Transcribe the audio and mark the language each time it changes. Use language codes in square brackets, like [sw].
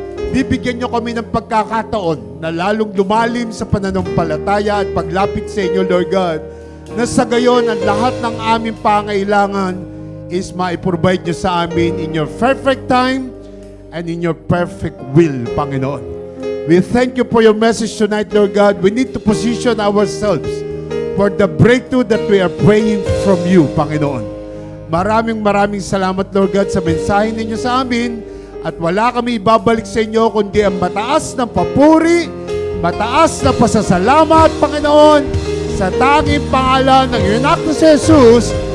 [tl] Bibigyan nyo kami ng pagkakataon na lalong lumalim sa pananampalataya at paglapit sa inyo, Lord God, na sa gayon ang lahat ng aming pangailangan is ma-provide nyo sa amin [en] in your perfect time and in your perfect will, [tl] Panginoon. [en] We thank you for your message tonight, Lord God. We need to position ourselves for the breakthrough that we are praying from you, Panginoon. [tl] Maraming salamat, Lord God, sa mensahe ninyo sa amin. At wala kami ibabalik sa inyo kundi ang mataas na papuri, mataas na pasasalamat, Panginoon, sa tanging pangalan ng iyong anak na si Jesus.